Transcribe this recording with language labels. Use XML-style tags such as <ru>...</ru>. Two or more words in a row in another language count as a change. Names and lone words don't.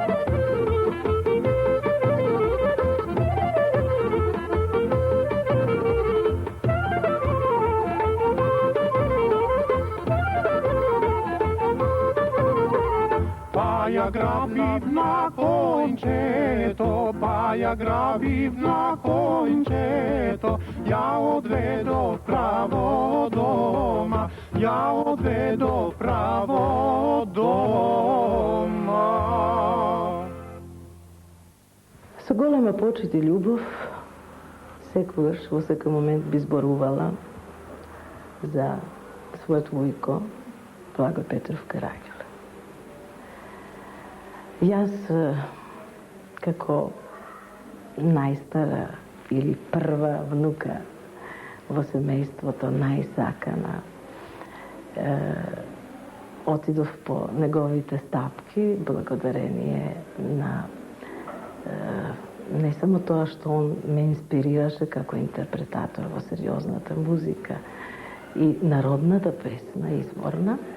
<mk>Па ја грабим на кончето, па ја грабим на кончето, ја одведо право дома, ја одведо право дома. Со голема почит и љубов, секогаш во секој момент би зборувала за својот вујко, Благо Петров Караѓуле. Јас, како најстара или прва внука во семејството, најсакана, отидов по неговите стапки, благодарение на не само тоа што он ме инспирираше како интерпретатор во сериозната музика и народната песна, изборна.</mk>